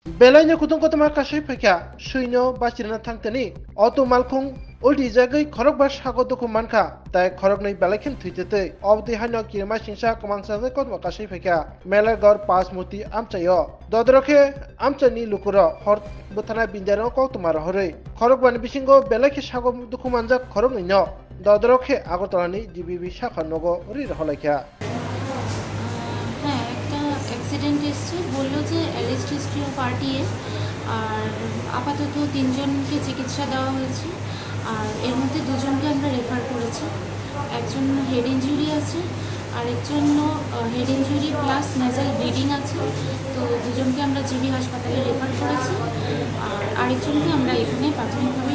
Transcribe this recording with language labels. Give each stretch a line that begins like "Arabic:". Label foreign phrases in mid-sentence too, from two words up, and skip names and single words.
Kok Borok: Belanya kutung kotama kasai phekya suino basirana thangtani auto malkhung ulti jagai khorok ba sago doku mankha tai khorok nei belakhin thuitete obdi hano kirma singsa kamangsa jai kotma kasai phekya melar gor pas muti amchayo dodrokhe amchani lukuro hor buthana binjaro koktumar hore khorok ban bisingo belakhi sago doku manjak khorok nei no dodrokhe agortolani GBB শাখা নগো রি হলাইখ্যা
Bangla: অ্যাক্সিডেন্ট এসছে বললো যে
English: arrest history of RTA
Bangla: আর আপাতত 3 জনকে চিকিৎসা দেওয়া হয়েছে আর এর মধ্যে 2 জনকে আমরা রেফার করেছি একজন
English: head injury
Bangla: আছে আর একজন
English: head injury plus nasal bleeding
Bangla: আছে তো 2 জনকে আমরা জিবি হাসপাতালে রেফার করেছি আর আরেকজনকে আমরা এখানে প্রাথমিকভাবে